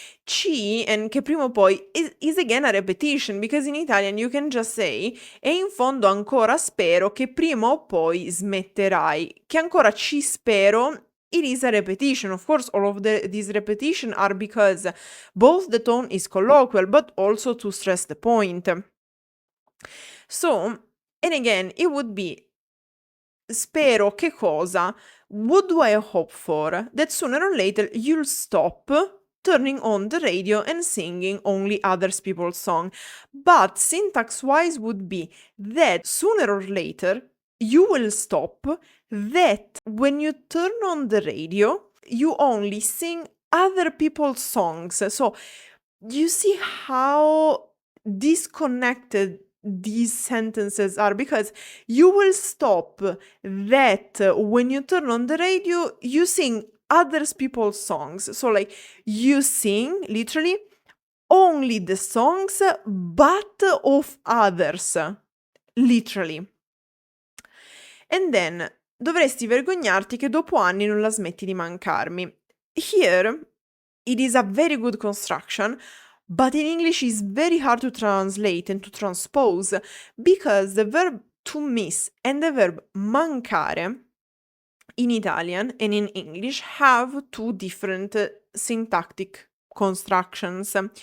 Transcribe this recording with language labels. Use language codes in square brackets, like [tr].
[it] Ci [en] and [it] che prima o poi [en] is again a repetition, because in Italian you can just say [it] e in fondo ancora spero che prima o poi smetterai. Che ancora ci spero, [en] it is a repetition. Of course, all of these repetition are because both the tone is colloquial, but also to stress the point. So, and again, it would be [it] spero che cosa? [en] What do I hope for? That sooner or later you'll stop turning on the radio and singing only other people's song. But syntax-wise would be that sooner or later you will stop, that when you turn on the radio, you only sing other people's songs. So you see how disconnected these sentences are, because you will stop that when you turn on the radio, you sing others people's songs. So like you sing literally only the songs but of others, literally. And then [it] dovresti vergognarti che dopo anni non la smetti di mancarmi. [en] Here it is a very good construction, but in English it's very hard to translate and to transpose, because the verb to miss and the verb mancare in Italian and in English have two different syntactic constructions.